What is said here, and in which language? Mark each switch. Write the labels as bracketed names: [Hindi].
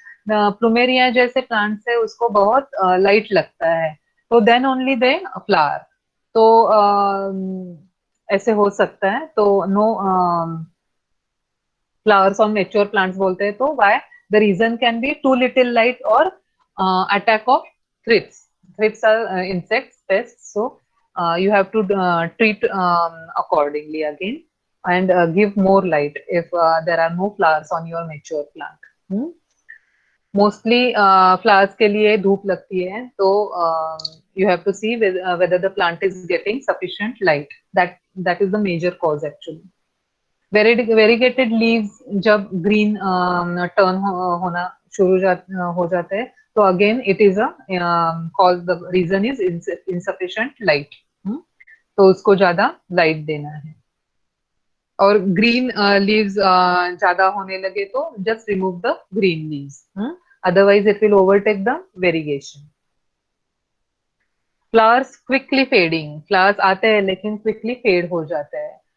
[Hindi] Plumeria जैसे plants है उसको बहुत लाइट लगता है, तो [English] Then only they flower. [Hindi] तो ऐसे हो सकता है। तो [English] no flowers on mature plants [Hindi] बोलते हैं। [English] तो why the reason can be too little light और attack of thrips. Thrips are insects, pests, so you have to treat accordingly again and give more light if there are no flowers on your mature plant. Mostly flowers [Hindi] के लिए धूप लगती है, तो [English] You have to see whether the plant is getting sufficient light. That is the major cause actually. Variegated leaves जब green turn [Hindi] होना शुरू हो जाते हैं, तो [English] again it is a cause, the reason is insufficient light. [Hindi] तो उसको ज्यादा [English] Light देना है। और ग्रीन लीव्स [Hindi] ज्यादा होने लगे तो [English] Just remove the green leaves, otherwise it will overtake the variegation. Flowers quickly fading, [Hindi] flowers आते हैं लेकिन क्विकली फेड हो जाते हैं।